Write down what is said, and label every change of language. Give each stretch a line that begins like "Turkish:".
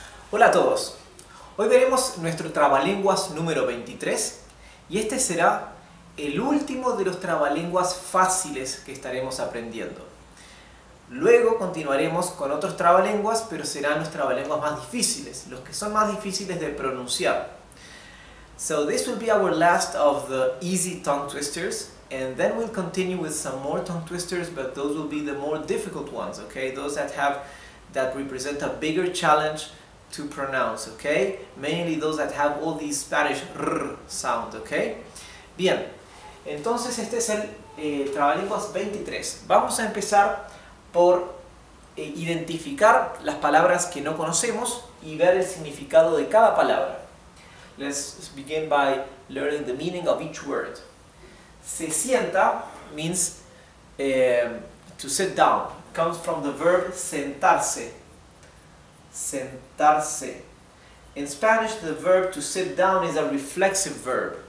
Spanish: Hola a todos, hoy veremos nuestro trabalenguas número 23 y este será el último de los trabalenguas fáciles que estaremos aprendiendo. Luego continuaremos con otros trabalenguas, pero serán los trabalenguas más difíciles, los que son más difíciles de pronunciar.
English: So this will be our last of the easy tongue twisters, and then we'll continue with some more tongue twisters, but those will be the more difficult ones, okay? Those that represent a bigger challenge to pronounce, okay? Mainly those that have all these Spanish r sound, okay?
Spanish: Bien, entonces este es el trabalenguas 23. Vamos a empezar por identificar las palabras que no conocemos y ver el significado de cada palabra.
English: Let's begin by learning the meaning of each word. Se sienta means to sit down. It comes from the verb sentarse. Sentarse. In Spanish, the verb to sit down is a reflexive verb.